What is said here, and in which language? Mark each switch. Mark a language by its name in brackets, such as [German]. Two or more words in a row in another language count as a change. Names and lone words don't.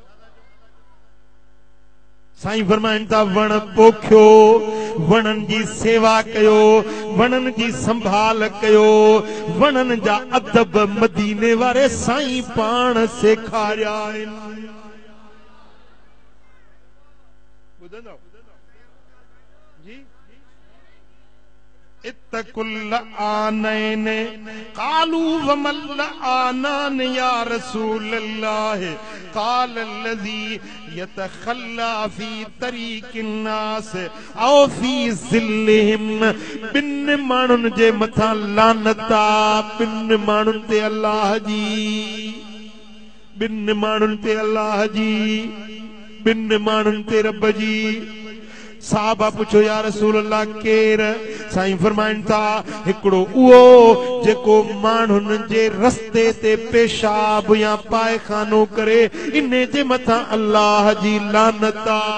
[Sindhi] साईं फरमाइन था, वण पोखियो, वणन जी सेवा कयो, वणन जी संभाल कयो। वणन जा अदब मदीने वारे साईं पाण सेखारिया आहिनि। ॿुधंदव जी? [Arabic] اتقوا اللاعنين قالوا وما اللاعنان يا رسول الله قال الذي يتخلى في طريق الناس أو في ظلهم. [Sindhi] बिन माण्हुनि जे मथां लानता, बिन माण्हुनि ते अल्लाह जी, बिन माण्हुनि ते अल्लाह जी, बिन माण्हुनि ते रब जी। साहबा पुछो, [Arabic] يا رسول الله [Sindhi] केर? साईं फरमाइन था, हिकिड़ो उहो जेको माण्हुनि जे रस्ते ते पेशाब या पायखानो करे, इन्हे जे मथां अल्लाह जी लानता।